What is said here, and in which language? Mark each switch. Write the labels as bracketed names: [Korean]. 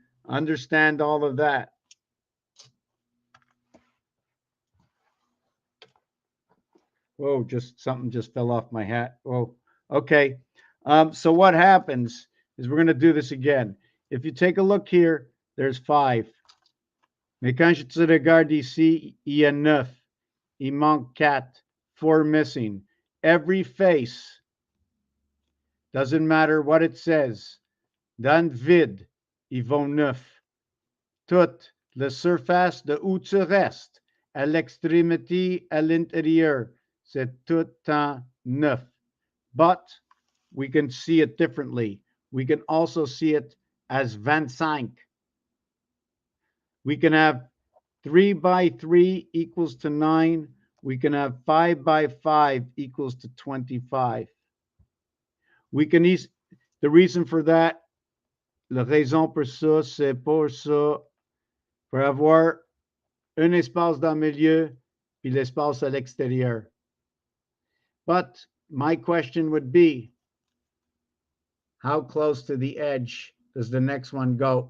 [English] Understand all of that. Whoa, something just fell off my hat. Whoa, okay. So what happens is we're going to do this again. If you take a look here, there's 5. [French] Mais quand je te regarde ici, il y a 9. Il manque 4. [English] 4 missing. Every face, doesn't matter what it says, [French] dans le vide, ils vont 9. Toute la surface de où tu restes, à l'extrémité, à l'intérieur, c'est tout temps 9. [English] But we can see it differently. We can also see it as 25. We can have 3 by 3 equals to 9. We can have 5 by 5 equals to 25. We can the reason for that, [French] la raison pour ça, c'est pour ça, pour avoir un espace dans le milieu, puis l'espace à l'extérieur. [English] But my question would be, how close to the edge does the next one go?